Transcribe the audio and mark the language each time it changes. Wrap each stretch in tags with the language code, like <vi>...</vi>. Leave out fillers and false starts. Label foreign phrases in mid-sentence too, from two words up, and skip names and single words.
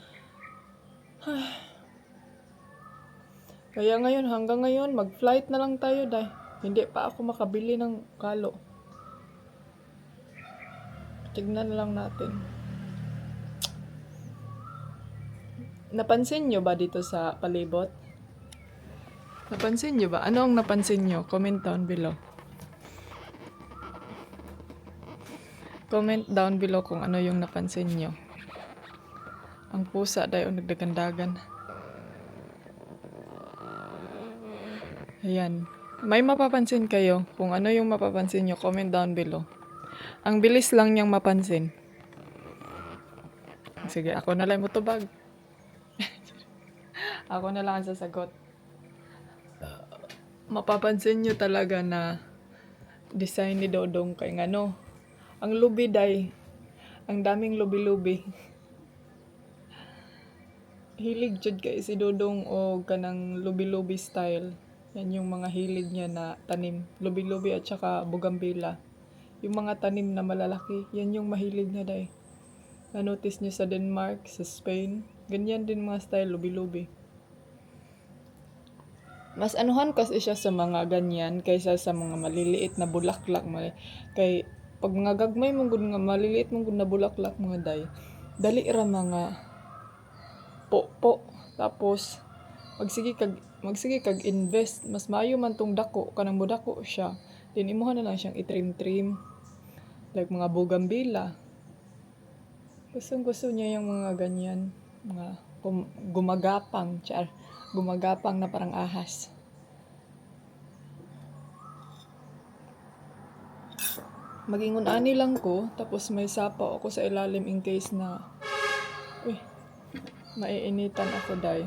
<tl>Kaya ngayon, hanggang ngayon, mag-flight na lang tayo dahil hindi pa ako makabili ng kalo. Tignan na lang natin. Napansin nyo ba dito sa palibot? Napansin nyo ba? Ano ang napansin nyo?</tl> <en>Comment down below. Comment down below</en> <tl>kung ano yung napansin nyo. Ang pusa dahil nagdagandagan. Ayan. May mapapansin kayo. Kung ano yung mapapansin nyo,</tl> <en>comment down below.</en> <tl>Ang bilis lang niyang mapansin.</tl> <ceb>Sige, ako na lang mutubag.</ceb> <tl>Ako na lang ang sasagot. Mapapansin nyo talaga na design ni Dodong</tl> <ceb>kay ang lubi day.</ceb> <tl>Ang daming lubi-lubi.</tl> <ceb>hilig jud kay si Dudong o kanang lubi-lubi style.</ceb> <tl>Yan yung mga hilig niya na tanim. Lubi-lubi at saka bugambila. Yung mga tanim na malalaki, yan yung mahilig niya day. Na-notice niyo sa Denmark, sa Spain, ganyan din mga style, lubi-lubi. Mas anuhan kasi siya sa mga ganyan kaysa sa mga maliliit na bulaklak.</tl> <ceb>Kay pag mga gagmay mong gud nga maliliit mong gud na bulaklak mga day, dali ra mga po. Tapos magsige kag invest, mas maayo man tong dako kanang modako siya. Then imuha na lang siyang itrim-trim like mga bougainvillea.</ceb> <tl>Gusto niya yung mga ganyan, mga gumagapang na parang ahas. Magingon ani lang ko, tapos may sapaw ako sa ilalim in case na maiinitan ako day.</tl>